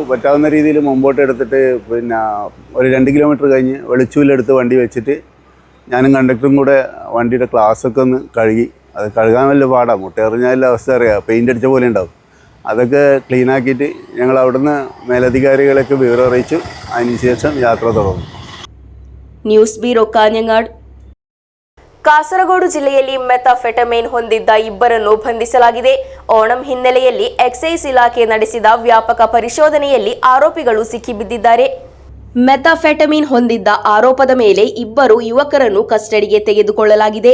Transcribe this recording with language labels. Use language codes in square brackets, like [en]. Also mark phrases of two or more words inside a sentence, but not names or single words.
[ml] പറ്റാവുന്ന രീതിയിൽ മുമ്പോട്ട് എടുത്തിട്ട് പിന്നെ ഒരു 2 കിലോമീറ്റർ കഴിഞ്ഞ് വെളിച്ചൂലെടുത്ത് വണ്ടി വെച്ചിട്ട് ഞാനും കണ്ടക്ടറും കൂടെ വണ്ടിയുടെ ഗ്ലാസ്സൊക്കെ ഒന്ന് കഴുകി. അത് കഴുകാൻ വലിയ പാടാണ്, മുട്ട എറിഞ്ഞാലുള്ള അവസ്ഥ അറിയാം, പെയിൻ്റ് അടിച്ച പോലെ ഉണ്ടാവും. അതൊക്കെ ക്ലീനാക്കിയിട്ട് ഞങ്ങൾ അവിടുന്ന് മേലധികാരികളൊക്കെ വിവരം അറിയിച്ചു. അതിനുശേഷം യാത്ര തുടർന്നു. [en] news bureau ಕಾഞ്ഞങ്ങാട്. [kn] ಕಾಸರಗೋಡು ಜಿಲ್ಲೆಯಲ್ಲಿ ಮೆಥಾಫೆಟಮೈನ್ ಹೊಂದಿದ್ದ ಇಬ್ಬರನ್ನು ಬಂಧಿಸಲಾಗಿದೆ. ಓಣಂ ಹಿನ್ನೆಲೆಯಲ್ಲಿ ಎಕ್ಸೈಸ್ ಇಲಾಖೆ ನಡೆಸಿದ ವ್ಯಾಪಕ ಪರಿಶೋಧನೆಯಲ್ಲಿ ಆರೋಪಿಗಳು ಸಿಕ್ಕಿಬಿದ್ದಿದ್ದಾರೆ. ಮೆಥಾಫೆಟಮೀನ್ ಹೊಂದಿದ್ದ ಆರೋಪದ ಮೇಲೆ 2 ಯುವಕರನ್ನು ಕಸ್ಟಡಿಗೆ ತೆಗೆದುಕೊಳ್ಳಲಾಗಿದೆ.